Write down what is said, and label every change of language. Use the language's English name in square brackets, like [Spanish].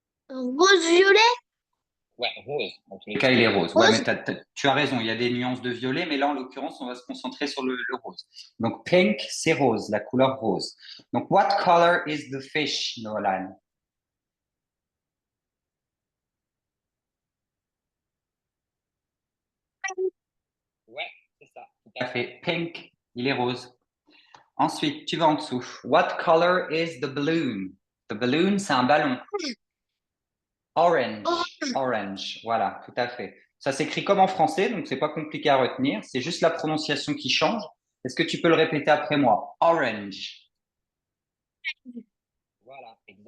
[French] Rose violet. Ouais, rose. En tous les Le cas. cas, il est rose. Ouais, Rose. mais tu as raison, il y a des nuances de violet, mais là, en l'occurrence, on va se concentrer sur le rose. Donc, pink, c'est rose, la couleur rose. [English] Donc, what color is the fish, Nolan? [French] Tout à fait. Pink, il est rose. Ensuite, tu vas en dessous. [English] What color is the balloon? The balloon, [French] c'est un ballon. Orange. Orange. Voilà, tout à fait. Ça s'écrit comme en français, donc c'est pas compliqué à retenir. C'est juste la prononciation qui change. Est-ce que tu peux le répéter après moi? [English] Orange. [French] Voilà, exactement.